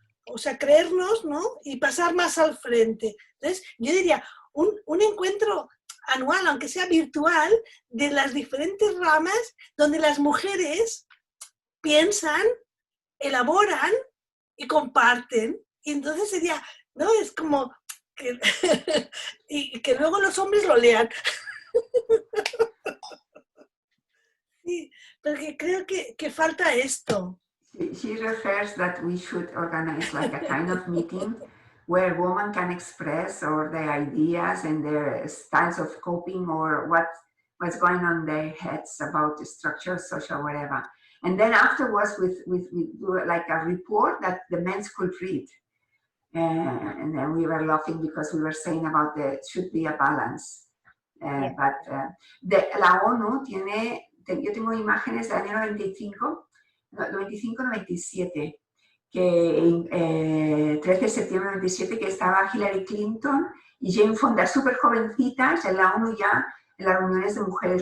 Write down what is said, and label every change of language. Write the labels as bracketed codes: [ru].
[es] o sea, creernos, ¿no? Y pasar más al frente. Entonces, yo diría, un encuentro anual, aunque sea virtual, de las diferentes ramas donde las mujeres piensan, elaboran y comparten. Y entonces sería, ¿no? Es como que, y que luego los hombres lo lean. Sí, porque creo que falta esto. [en] She refers that we should organize like a kind of meeting where women can express or their ideas and their styles of coping or what's going on in their heads about the structure, social, whatever. And then afterwards, we do like a report that the men could read. And then we were laughing because we were saying about there should be a balance. Yeah. [es] But la ONU tiene, yo tengo imágenes del año 95-97, que 13 de septiembre de 97, que estaba Hillary Clinton y Jane Fonda súper jovencitas en la ONU ya, en las reuniones de mujeres.